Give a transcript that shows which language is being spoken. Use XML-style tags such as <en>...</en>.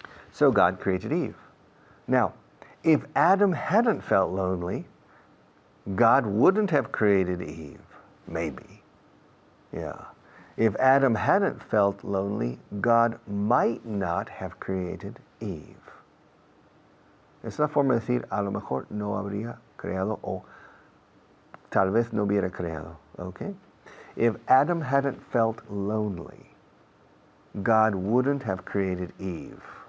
<en>So God created Eve. Now, if Adam hadn't felt lonely, God wouldn't have created Eve. Maybe. Yeah. If Adam hadn't felt lonely, God might not have created Eve.</en> <es>Es la forma de decir, a lo mejor no habría creado o tal vez no hubiera creado.</es> <en>Okay? If Adam hadn't felt lonely, God wouldn't have created Eve.</en>